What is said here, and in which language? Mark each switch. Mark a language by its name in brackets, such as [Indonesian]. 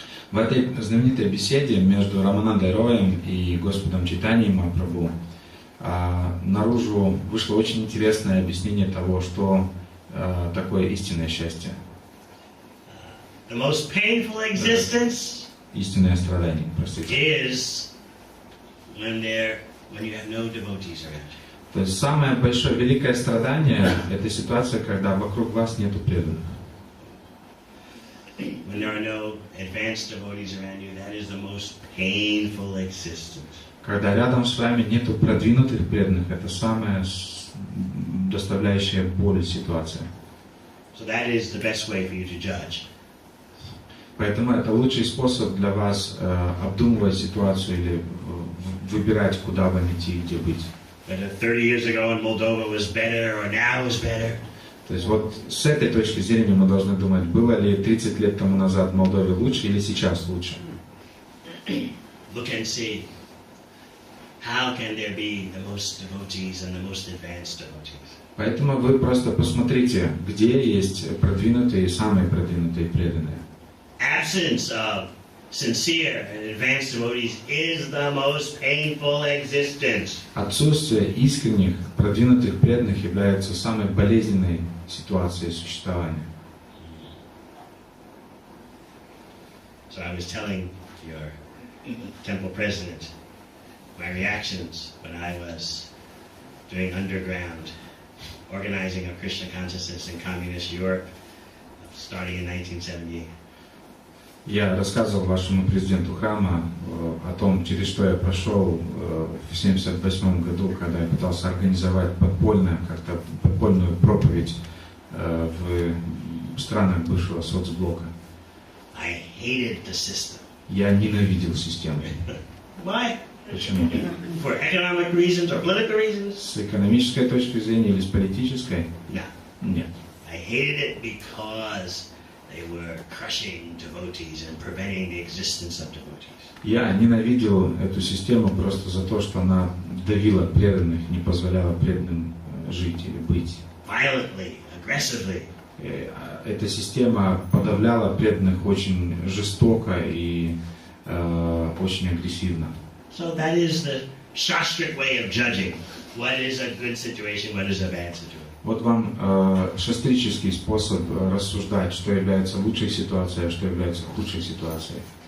[Russian] В этой знаменитой беседе между Раманандой Роем и Господом Чайтаньей Махапрабху наружу вышло очень интересное объяснение того, что такое истинное счастье. [English] The most painful existence [Russian] истинное страдание, простите. [English] is when you have no devotees around. [Russian] То есть самое большое, великое страдание – это ситуация, когда вокруг вас нету преданных. [English] When there are no advanced devotees around you, that is the most painful existence. [Russian] Когда рядом с вами нету продвинутых преданных, это самая доставляющая боль ситуация. [English] So that is the best way for you to judge. [Russian] Поэтому это лучший способ для вас обдумывать ситуацию или выбирать, куда вам идти и где быть. [English] Whether 30 years ago in Moldova was better or now is better. [Russian] То есть вот с этой точки зрения мы должны думать, было ли 30 лет тому назад в Молдове лучше или сейчас лучше. [English] Look and see. How can there be the most devotees and the most advanced devotees? [Russian] Поэтому вы просто посмотрите, где есть продвинутые и самые продвинутые преданные. [English] Absence of sincere and advanced devotees is the most painful existence. [Russian] Отсутствие искренних, продвинутых преданных является самой болезненной ситуацией существования. [English] So I was telling your temple president my reactions when I was doing underground organizing of Krishna consciousness in communist Europe, starting in 1978. [Russian] Я рассказывал вашему президенту храма о том, через что я прошел в 1978 году, когда я пытался организовать подпольную проповедь в странах бывшего соцблока. [English] I hated the system. [Russian] Я ненавидел систему. [English] Why? [Russian] Почему? [English] For economic reasons or political reasons? [Russian] С экономической точки зрения или с политической? [English] No. [Russian] Нет. [English] I hated it because they were crushing devotees and preventing the existence of devotees. [Russian] Я ненавидел эту систему просто за то, что она давила преданных, не позволяла преданным жить или быть. [English] Violently, aggressively. [Russian] Эта система подавляла преданных очень жестоко и очень агрессивно. [English] So that is the Shastric way of judging what is a good situation, what is a bad situation. [Russian] Вот вам шастрический способ рассуждать, что является лучшей ситуацией, а что является худшей ситуацией.